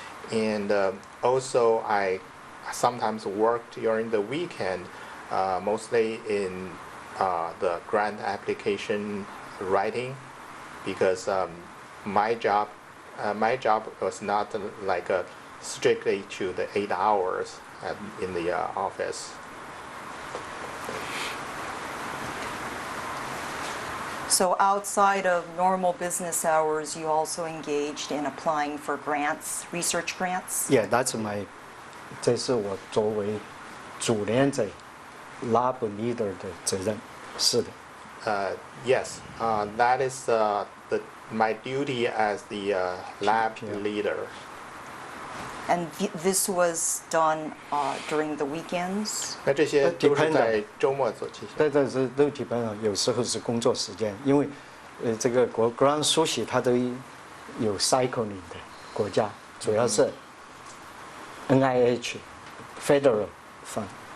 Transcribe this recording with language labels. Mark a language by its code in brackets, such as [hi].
[en] And also I sometimes worked during the weekend, mostly in the grant application writing, because my job was not like strictly to the 8 hours in the office. So outside of normal business hours, you also engaged in applying for grants, research grants? Yeah, that's my. [zh] 这是我作为主练者 [en] lab leader [zh] 的责任，是的。 [en] Yes, that is my duty as the lab leader. And this was done during the weekends? [zh] 那这些都是在周末做进行。对，都基本上有时候是工作时间，因为这个国家书写它都有 [en] cycling [zh] 的国家，主要是 [en] NIH federal fund。